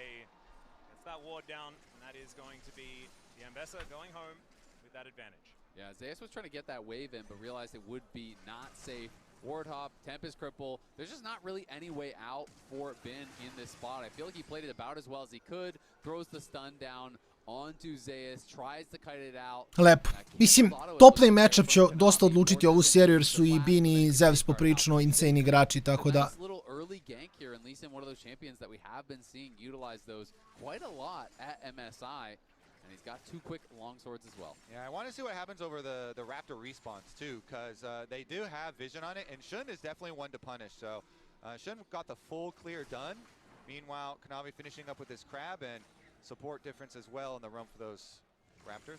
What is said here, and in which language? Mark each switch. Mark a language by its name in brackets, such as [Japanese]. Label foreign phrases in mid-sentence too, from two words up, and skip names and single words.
[English] Gets that ward down, and that is going to be the Mbessa going home with that advantage. Yeah, Zeus was trying to get that wave in, but realized it would be not safe. Wardhop, Tempest Cripple, there's just not really any way out for Bin in this spot. I feel like he played it about as well as he could, throws the stun down onto Zeus, tries to kite it out. [Serbian] Lepo. Mislim, [English] top lane matchup [Serbian] će dosta odlučiti ovu seriju jer su i Bin i Zeus poprično insane igrači, tako da... [English] Little early gank here, and Lee Sin, one of those champions that we have been seeing utilize those quite a lot at MSI. And he's got 2 quick long swords as well. Yeah, I want to see what happens over the Raptor respawns too, because they do have vision on it, and Shun is definitely one to punish. So Shun got the full clear done. Meanwhile, Kanavi finishing up with his crab and support difference as well in the run for those Raptors.